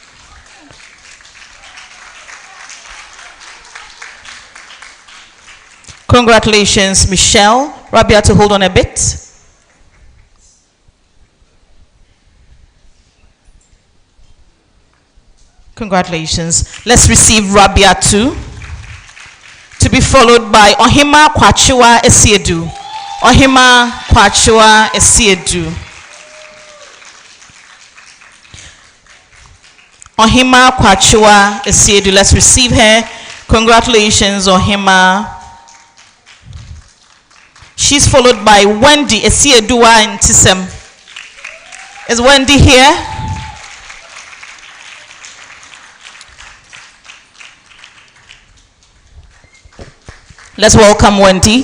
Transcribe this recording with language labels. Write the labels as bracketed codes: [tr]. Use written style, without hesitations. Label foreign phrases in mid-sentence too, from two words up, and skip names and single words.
[en] Congratulations, Michelle. Rabiatu, hold on a bit. Congratulations. Let's receive Rabiatu, to be followed by Ohima Kwachiwa Esiedu. Ohima Kwachiwa Esiedu. Ohima Kwachiwa Esiedu. Let's receive her. Congratulations, Ohima. She's followed by Wendy Esieduwa in Tisem. Is Wendy here? Let's welcome Wendy.